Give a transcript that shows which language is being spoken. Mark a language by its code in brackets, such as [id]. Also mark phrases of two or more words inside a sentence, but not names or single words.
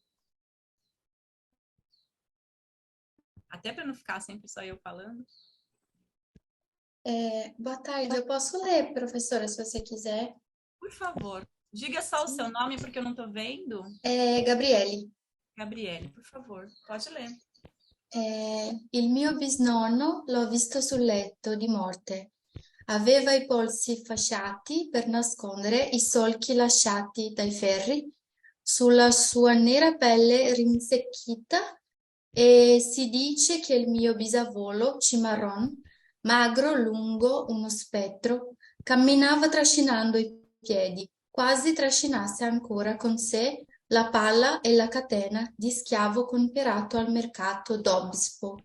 [pt] Até para não ficar sempre só eu falando. Boa tarde, eu posso ler, professora, se você quiser. Por favor, diga só o seu nome, porque eu não estou vendo. Gabriele. Gabriele, por favor, pode ler. [it] Il mio bisnonno l'ho visto sul letto di morte. Aveva i polsi fasciati per nascondere i solchi lasciati dai ferri sulla sua nera pelle rinsecchita e si dice che il mio bisavolo, Cimarron, magro, lungo, uno spettro, camminava trascinando i piedi, quasi trascinasse ancora con sé la palla e la catena di schiavo comperato al mercato d'Obispo.